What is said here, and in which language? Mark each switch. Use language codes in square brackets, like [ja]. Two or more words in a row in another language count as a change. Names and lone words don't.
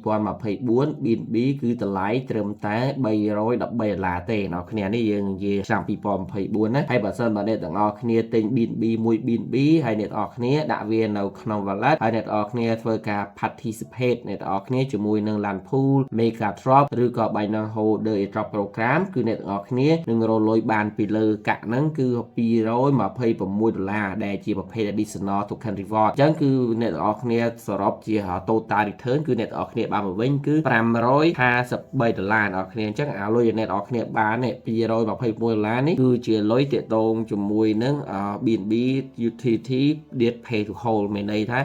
[km] 2024 B&B គឺតម្លៃត្រឹមតែ$313ទេអ្នកគ្នានេះយើងនិយាយឆ្នាំ2024ណាហើយបើសិនបើអ្នកទាំងអស់គ្នាទិញ B&B មួយ B&B ហើយអ្នកទាំងអស់គ្នាដាក់វានៅក្នុង wallet ហើយអ្នកទាំងអស់គ្នាធ្វើការ participate អ្នកទាំងអស់គ្នាជាមួយនឹង [en] LAN pool mega drop [km] ឬក៏ [en] Binance Holder Airdrop Program [km] គឺអ្នកទាំងអស់គ្នានឹងរលុយបានពីលើកាក់ហ្នឹងគឺ $226ដែលជាប្រភេទ [en] additional token reward [km] អញ្ចឹងគឺអ្នកទាំងអស់គ្នាសរុបជា [en] total return [km] គឺអ្នកទាំងអស់គ្នាបានមកវិញគឺ$553អ្នកគ្នាអញ្ចឹងអាលុយ អ្នកទាំងអស់គ្នាបាននេះ$226នេះគឺជាលុយទាក់ទងជាមួយនឹង [en] B&B Utility That Pay to Hold [km] មានន័យថា